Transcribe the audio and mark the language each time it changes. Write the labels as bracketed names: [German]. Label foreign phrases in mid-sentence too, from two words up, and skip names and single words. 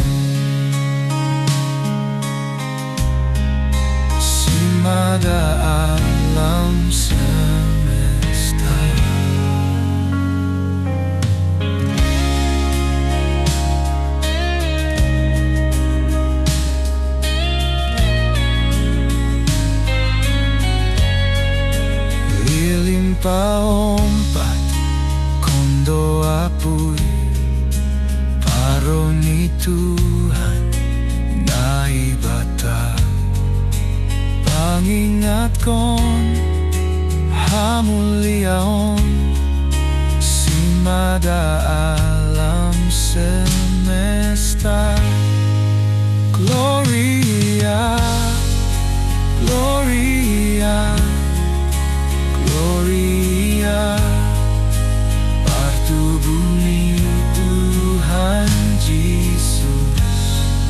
[Batak Simalungun] Simada alam semesta. Lilin paompatkon apuy, paro ni Tuhan Naibata. Pangingatkon, hamuliaon, Simada alam semesta. [Latin] Gloria, Gloria, Gloria, [Batak Simalungun] Partubuh ni Tuhan Yesus.